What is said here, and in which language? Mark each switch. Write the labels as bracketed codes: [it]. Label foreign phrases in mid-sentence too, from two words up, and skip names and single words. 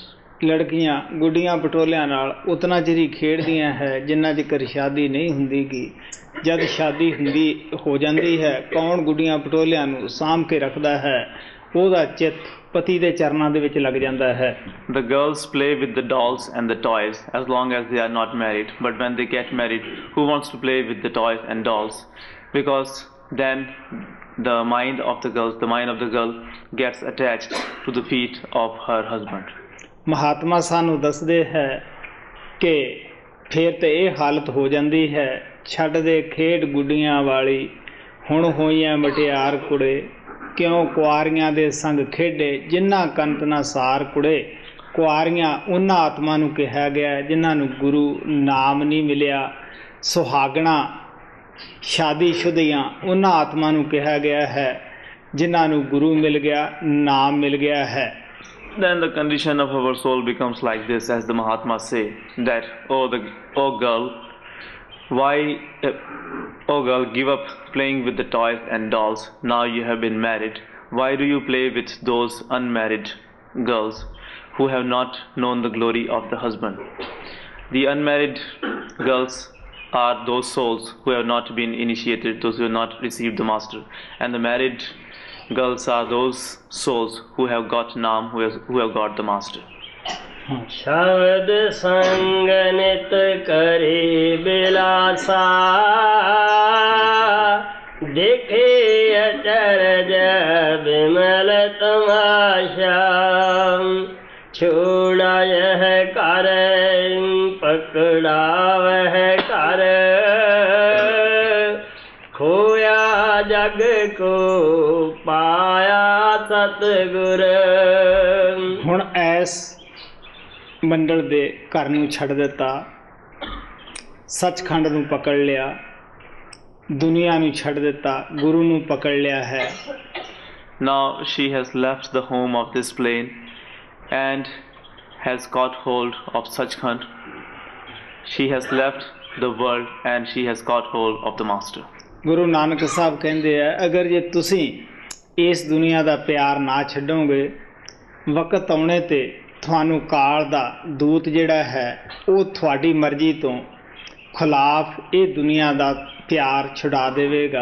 [pa] ਲੜਕੀਆਂ ਗੁੱਡੀਆਂ ਪਟੋਲਿਆਂ ਨਾਲ ਉਤਨਾ ਚਿਰ ਹੀ ਖੇਡਦੀਆਂ ਹੈ ਜਿੰਨਾ ਚਿਰ ਸ਼ਾਦੀ ਨਹੀਂ ਹੁੰਦੀਗੀ। ਜਦ ਸ਼ਾਦੀ ਹੋ ਜਾਂਦੀ ਹੈ, ਕੌਣ ਗੁੱਡੀਆਂ ਪਟੋਲਿਆਂ ਨੂੰ ਸਾਂਭ ਕੇ ਰੱਖਦਾ ਹੈ, ਉਹਦਾ ਚਿੱਤ ਪਤੀ ਦੇ ਚਰਨਾਂ ਦੇ ਵਿੱਚ ਲੱਗ ਜਾਂਦਾ ਹੈ। [en] The girls play with the dolls and the toys as long as they are not married, but when they get married, who wants to play with the toys and dolls? Because then the mind of the girl gets attached to the feet of her husband. [pa] ਮਹਾਤਮਾ ਸਾਨੂੰ ਦੱਸਦੇ ਹੈ ਕਿ ਫਿਰ ਤੇ ਇਹ ਹਾਲਤ ਹੋ ਜਾਂਦੀ ਹੈ, ਛੱਡ ਦੇ ਖੇਡ ਗੁੱਡੀਆਂ ਵਾਲੀ, ਹੁਣ ਹੋਈਆਂ ਮਟਿਆਰ ਕੁੜੇ, ਕਿਉਂ ਕੁਆਰੀਆਂ ਦੇ ਸੰਗ ਖੇਡੇ, ਜਿਨ੍ਹਾਂ ਕੰਤ ਨਾ ਸਾਰ ਕੁੜੇ। ਕੁਆਰੀਆਂ ਉਹਨਾਂ ਆਤਮਾ ਨੂੰ ਕਿਹਾ ਗਿਆ ਜਿਨ੍ਹਾਂ ਨੂੰ ਗੁਰੂ ਨਾਮ ਨਹੀਂ ਮਿਲਿਆ। ਸੁਹਾਗਣਾ ਸ਼ਾਦੀशुदियाँ ਉਹਨਾਂ ਆਤਮਾ ਨੂੰ ਕਿਹਾ ਗਿਆ ਹੈ ਜਿਨ੍ਹਾਂ ਨੂੰ ਗੁਰੂ ਮਿਲ ਗਿਆ, ਨਾਮ ਮਿਲ ਗਿਆ ਹੈ। [en] Then the condition of our soul becomes like this, as the Mahatmas say, that oh girl, give up playing with the toys and dolls. Now you have been married. Why do you play with those unmarried girls who have not known the glory of the husband? The unmarried girls are those souls who have not been initiated, those who have not received the master, and the married girls are those souls who have got Naam, who have got the master. [hi] शब्द संग नित करे बिलासा देखे अचरज विमल तमाशा छोड़ा यह कर पकड़ा वह कर खोया जग को पाया सतगुर। [pa] ਹੁਣ ਐਸ ਮੰਡਲ ਦੇ ਘਰ ਨੂੰ ਛੱਡ ਦਿੱਤਾ, ਸੱਚਖੰਡ ਨੂੰ ਪਕੜ ਲਿਆ, ਦੁਨੀਆ ਨੂੰ ਛੱਡ ਦਿੱਤਾ, ਗੁਰੂ ਨੂੰ ਪਕੜ ਲਿਆ ਹੈ। [en] Now she has left the home of this plane and has got hold of Satsang. She has left the world and she has got hold of the Master. [pa] ਗੁਰੂ ਨਾਨਕ ਸਾਹਿਬ ਕਹਿੰਦੇ ਆ, ਅਗਰ ਜੇ ਤੁਸੀਂ ਇਸ ਦੁਨੀਆ ਦਾ ਪਿਆਰ ਨਾ ਛੱਡੋਗੇ, ਵਕਤ ਆਉਣੇ ਤੇ ਤੁਹਾਨੂੰ ਕਾਲ ਦਾ ਦੂਤ ਜਿਹੜਾ ਹੈ ਉਹ ਤੁਹਾਡੀ ਮਰਜ਼ੀ ਤੋਂ ਖਿਲਾਫ ਇਹ ਦੁਨੀਆ ਦਾ ਪਿਆਰ ਛੁਡਾ ਦੇਵੇਗਾ।